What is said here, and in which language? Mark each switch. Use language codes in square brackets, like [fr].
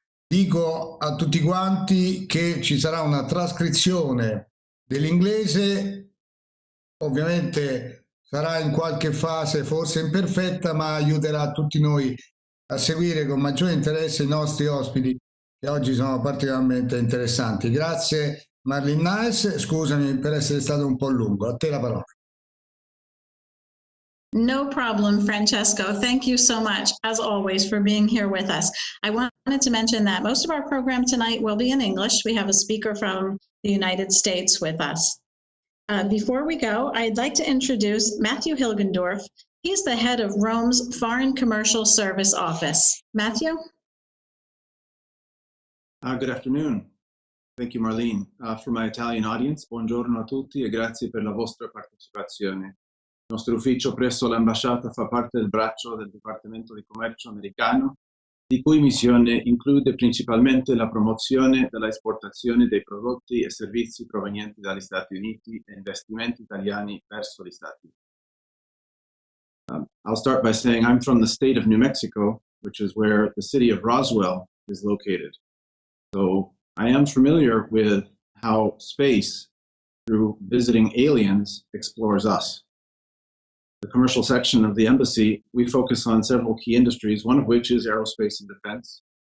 [it] Dico a tutti quanti che ci sarà una trascrizione dell'inglese, ovviamente sarà in qualche fase forse imperfetta, ma aiuterà tutti noi a seguire con maggiore interesse i nostri ospiti che oggi sono particolarmente interessanti. Grazie Marlene Nice, scusami per essere stato un po' lungo. A te la parola. [en] No problem, Francesco. Thank you so much, as always, for being here with us. I wanted to mention that most of our program tonight will be in English. We have a speaker from the United States with us. Before we go, I'd like to introduce Matthew Hilgendorf. He's the head of Rome's Foreign Commercial Service Office. Matthew? Good afternoon. Thank you, Marlene. For my Italian audience, [it] buongiorno a tutti e grazie per la vostra partecipazione. Il nostro ufficio presso l'ambasciata fa parte del braccio del Dipartimento di Commercio americano, di cui missione include principalmente la promozione della esportazione dei prodotti e servizi provenienti dagli Stati Uniti e investimenti italiani verso gli Stati Uniti. [en] I'll start by saying I'm from the state of New Mexico, which is where the city of Roswell is located. So I am familiar with how space, through visiting aliens, explores us. The commercial section of the embassy, we focus on several key industries, one of which is aerospace and defense.